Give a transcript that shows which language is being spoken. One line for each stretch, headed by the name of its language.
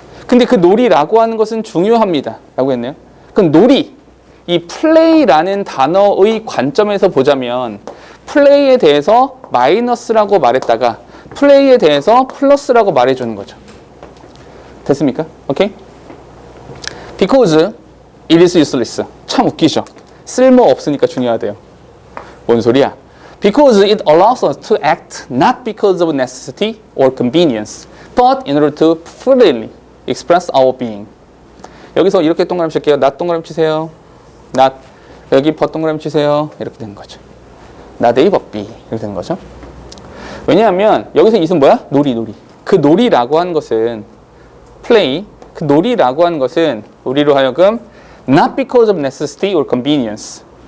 Korean: 근데 그 놀이라고 하는 것은 중요합니다. 라고 했네요. 그럼 놀이, 이 play라는 단어의 관점에서 보자면 play에 대해서 마이너스라고 말했다가 play에 대해서 플러스라고 말해주는 거죠. 됐습니까? 오케이?
English: Because it is useless.
Korean: 참 웃기죠? 쓸모 없으니까 중요하대요. 뭔 소리야?
English: Because it allows us to act not because of necessity or convenience, but in order to freely express our being.
Korean: 여기서 이렇게 동그라미 칠게요. not 동그라미 치세요.
English: not.
Korean: 여기 but 동그라미 치세요. 이렇게 되는 거죠.
English: not A but B.
Korean: 이렇게 되는 거죠. 왜냐하면 여기서 이것은 뭐야? 놀이. 그 놀이라고 하는 것은 play. 그 놀이라고 하는 것은 우리로 하여금
English: not because of necessity or convenience.